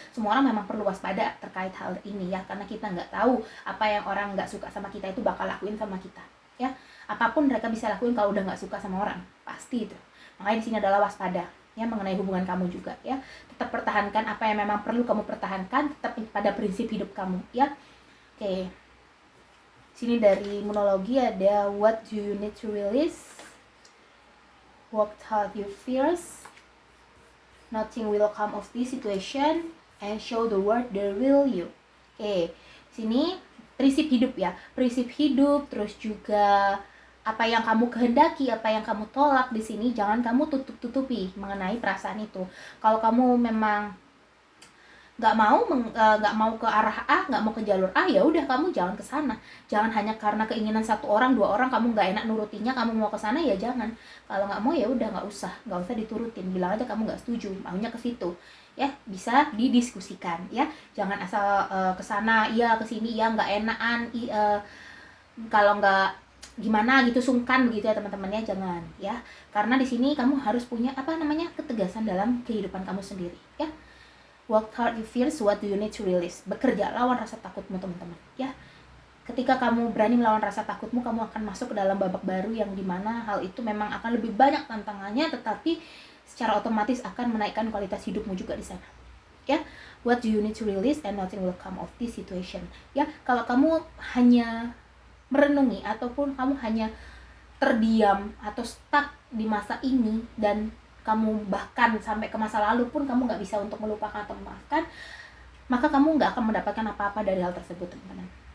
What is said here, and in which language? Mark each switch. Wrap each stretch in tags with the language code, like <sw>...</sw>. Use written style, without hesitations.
<id>Semua orang memang perlu waspada terkait hal ini ya, karena kita nggak tahu apa yang orang nggak suka sama kita itu bakal lakuin sama kita ya. Apapun mereka bisa lakuin kalau udah nggak suka sama orang, pasti itu. Makanya di sini adalah waspada ya mengenai hubungan kamu juga ya. Tetap pertahankan apa yang memang perlu kamu pertahankan, tetap pada prinsip hidup kamu ya. Oke. Sini dari monologi ada</id> <en>what do you need to release, work out your fears, nothing will come of this situation, and show the world the real you.</en> <id>Oke, sini prinsip hidup ya, prinsip hidup, terus juga apa yang kamu kehendaki, apa yang kamu tolak di sini jangan kamu tutup-tutupi mengenai perasaan itu. Kalau kamu memang nggak mau ke arah A, nggak mau ke jalur A, ya udah kamu jangan ke sana. Jangan hanya karena keinginan satu orang, dua orang kamu nggak enak nurutinya, kamu mau ke sana ya jangan. Kalau nggak mau ya udah nggak usah diturutin, bilang aja kamu nggak setuju, maunya ke situ ya, bisa didiskusikan ya. Jangan asal ke sana iya, ke sini iya, nggak enakan kalau nggak gimana gitu, sungkan begitu ya teman-teman ya, jangan ya. Karena di sini kamu harus punya ketegasan dalam kehidupan kamu sendiri ya.</id> <en>Work hard your fears, what do you need to release.</en> <id>Bekerja, lawan rasa takutmu teman-teman ya. Ketika kamu berani melawan rasa takutmu, kamu akan masuk ke dalam babak baru yang dimana hal itu memang akan lebih banyak tantangannya, tetapi secara otomatis akan menaikkan kualitas hidupmu juga di sana ya.</id> <en>What do you need to release and nothing will come of this situation ya.</en> <id>Kalau kamu hanya merenungi ataupun kamu hanya terdiam atau stuck di masa ini, dan kamu bahkan sampai ke masa lalu pun kamu nggak bisa untuk melupakan atau memaafkan, maka kamu nggak akan mendapatkan apa-apa dari hal tersebut teman-teman.</id>